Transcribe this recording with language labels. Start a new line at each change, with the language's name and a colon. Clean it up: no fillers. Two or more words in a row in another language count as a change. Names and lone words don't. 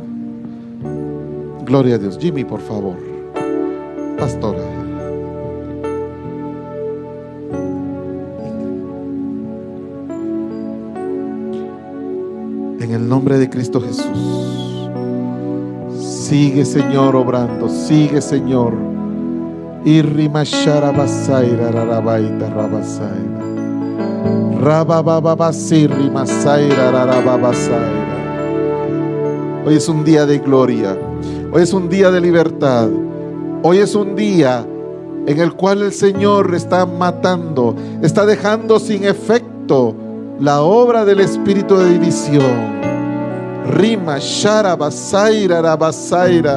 Spanish: Gloria a Dios. Jimmy, por favor. Pastora. En el nombre de Cristo Jesús, sigue, Señor, obrando. Sigue, Señor. Irrimashara basaira rarabaita rabasaira. Rabababasirri masaira rarababasaira. Hoy es un día de gloria. Hoy es un día de libertad. Hoy es un día en el cual el Señor está matando, está dejando sin efecto la obra del espíritu de división. Rima, shara, basaira, rabasaira.